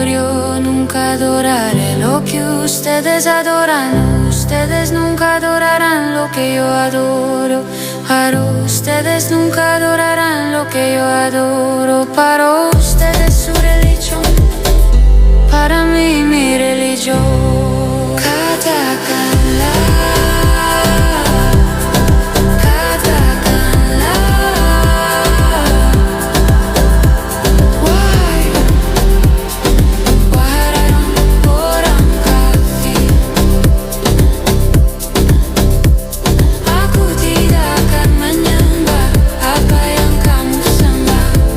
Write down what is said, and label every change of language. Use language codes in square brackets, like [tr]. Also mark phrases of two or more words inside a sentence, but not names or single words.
[es] Yo nunca adoraré lo que ustedes adoran. Ustedes nunca adorarán lo que yo adoro. Ustedes nunca adorarán lo que yo adoro. Para ustedes su religión, para mí mi religión. [id] Katakanlah, katakanlah, wahai orang-orang kafir, aku tidak akan menyembah apa yang kamu sembah.